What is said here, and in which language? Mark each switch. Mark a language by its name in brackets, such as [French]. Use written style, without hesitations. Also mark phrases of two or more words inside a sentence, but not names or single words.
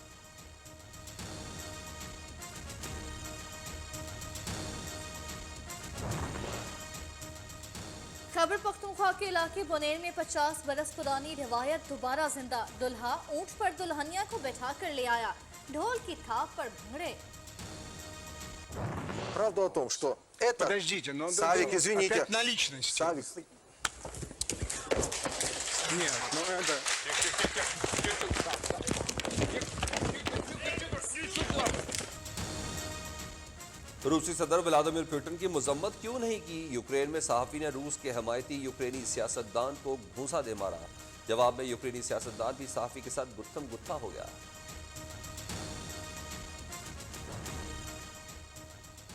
[Urdu] خیبر پختونخوا کے علاقے بونیر میں 50 برس پرانی روایت دوبارہ زندہ. دولہا اونٹ پر دلہنیا کو بٹھا کر لے آیا. ڈھول کی تھاپ پر بھنگڑے. [Russian] Правда о том, что это... Подождите, но... Савик, извините. Опять на личности. Савик. Нет, ну это... [Urdu] روسی صدر ولادیمیر پوتن کی مذمت کیوں نہیں کی? یوکرین میں صحافی نے روس کے حمایتی یوکرینی سیاستدان کو گھونسا دے مارا. جواب میں یوکرینی سیاستدان بھی صحافی کے ساتھ گتھم گتھا ہو گیا.